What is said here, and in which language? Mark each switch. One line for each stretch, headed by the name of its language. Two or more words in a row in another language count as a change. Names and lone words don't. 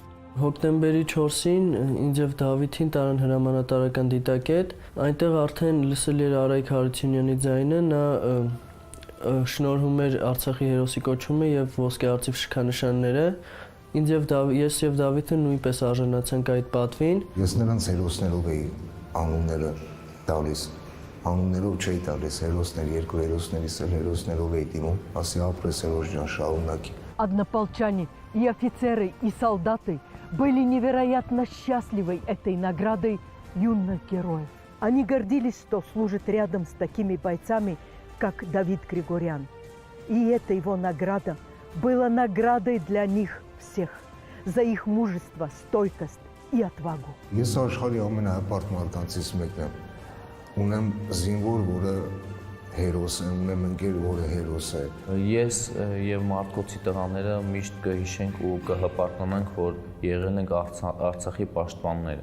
Armenian: Հոկտեմբերի 4-ին ինձ եւ Դավիթին տարան հրամանատարական դիտակետ, այնտեղ արդեն լսել էր Արայք Հարությունյանի ձայնը, նա շնորհում էր Արցախի հերոսի կոչումը եւ ոսկե արծիվ շքանշանները։ Ես եւ Դավիթը նույնպես արժանացանք այդ պատվին։ Ես նրանց հերոսներով էի անունները տալիս, անուններով չէի տալիս, հերոսներ, երկու հերոսներիս էլ հերոսներով էի դիմում, ասի ապրես հերոս ջան, շարունակի։
Russian: Однополчане и офицеры, и солдаты были невероятно счастливы этой наградой юных героев. Они гордились, что служат рядом с такими бойцами, как Давид Григорян. И эта его награда была наградой для них всех за их мужество, стойкость и отвагу.
Armenian: Ես աշխարհի ամենահպարտ մարդկանցից մեկն եմ։ Ունեմ զինվոր, որը հերոս է, ունեմ ընկեր, որը հերոս է։ Ես եւ Մարտկոցի տղաները միշտ կհիշենք ու կհպարտանանք, որ եղել ենք Արցախի պաշտպանները։